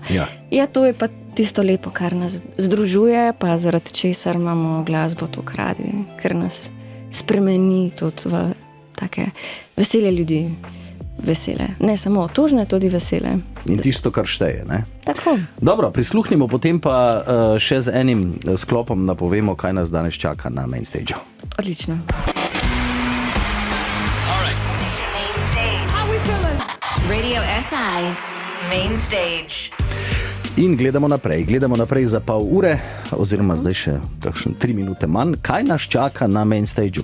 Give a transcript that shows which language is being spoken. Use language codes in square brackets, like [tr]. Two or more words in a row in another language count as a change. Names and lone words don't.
[sl] Ja, to je pa tisto lepo, kar nas združuje, pa zaradi česar imamo glasbo tako radi, ker nas spremeni tudi v take vesele ljudi. Vesele. Ne samo tožne, tudi vesele. In tisto, kar šteje. Ne? Tako. Dobro, prisluhnimo, potem pa še z enim sklopom napovemo, kaj nas danes čaka na [en] main stage. [sl] Odlično. Radio SI Main Stage. In gledamo naprej za pol ure, oziroma zdaj še kakšne 3 minute manj. Kaj nas čaka na [en] main stageu?